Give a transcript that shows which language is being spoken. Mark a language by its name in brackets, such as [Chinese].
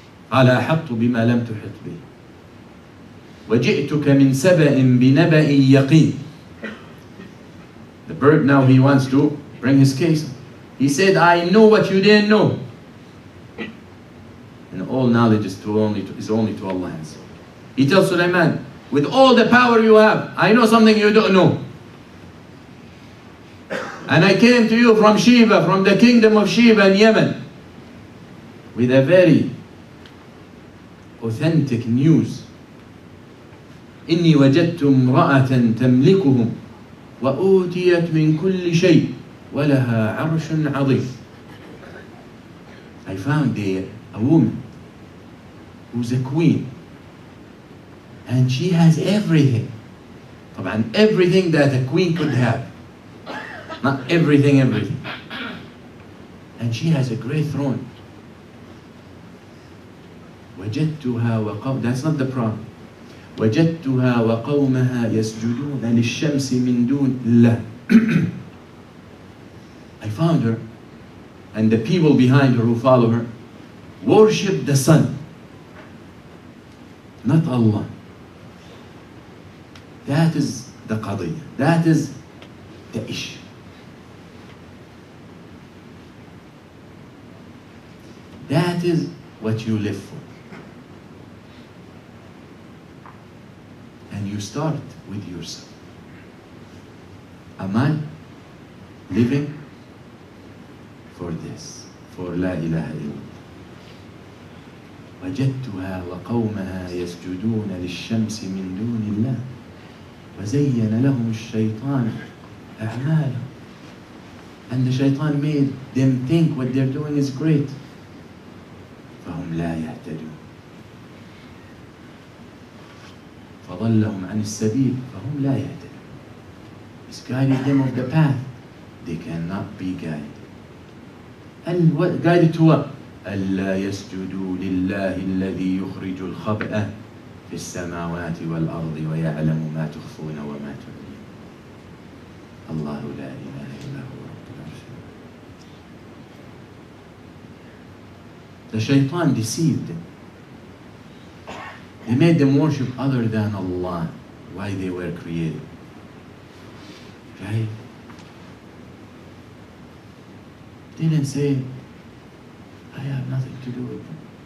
[Arabic] قال أحطت بما لم تحط به وجئتك من سبأ بنبأ يقين. [English] The bird now, he wants to bring his case. He said, "I know what you didn't know." And all knowledge is only to Allah. He tells Sulaiman, "With all the power you have, I know something you don't know. And I came to you from Sheba, from the kingdom of Sheba in Yemen, with a very authentic news. [Arabic] إني وجدت امرأة تملكهم وأوتيت من كل شيء ولها عرش عظيم." [English] I found a woman who's a queen, and she has everything. [Arabic] طبعا [English] everything that a queen could have. Not everything. And she has a great throne. [Arabic] وجدتها وقوم. [English] That's not the problem. [Arabic] وجدتها وقومها يسجدون للشمس من دون الله. [English] I found her, and the people behind her who follow her worship the sun, not Allah. That is the qadiyya. That is the issue. That is what you live for. And you start with yourself. Am I living for this? For [Arabic] La ilaha illallah. وجدتها وقومها يسجدون للشمس من دون الله وزين لهم الشيطان أعمالهم. [English] And the shaitan made them think what they're doing is great. [Arabic] فهم لا يهتدون. فضلهم عن السبيل فهم لا يهتدون. [English] It's guided them off the path. They cannot be guided. And what guided to what? [Arabic] ألا يسجدوا لله الذي يخرج الخبأ في السماوات والأرض ويعلم ما تخفون وما تعلنون. الله لا إله إلا هو رب العرش. [English] The shaitan deceived them. They made them worship other than Allah, why they were created. Right? They didn't say, I have nothing to do with them.